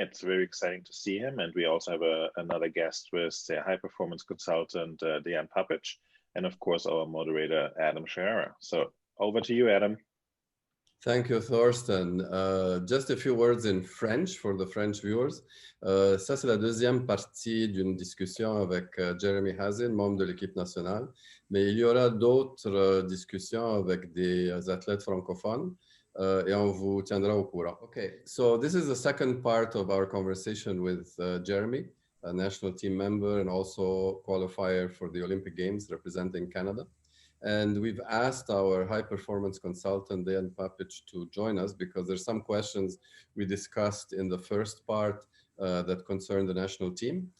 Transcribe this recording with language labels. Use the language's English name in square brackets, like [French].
[English] It's very exciting to see him, and we also have another guest with the high performance consultant Dejan Papic, and of course our moderator Adam Sharara. So over to you, Adam. Thank you, Thorsten. Just a few words in French for the French viewers. [French] Ça, c'est la deuxième partie d'une discussion avec Jeremy Hazin, membre de l'équipe nationale. Mais il y aura d'autres discussions avec des athlètes francophones et on vous tiendra au courant. [English] Okay, so this is the second part of our conversation with Jeremy, a national team member and also qualifier for the Olympic Games representing Canada. And we've asked our high performance consultant, Dejan Papic, to join us because there's some questions we discussed in the first part that concern the national team.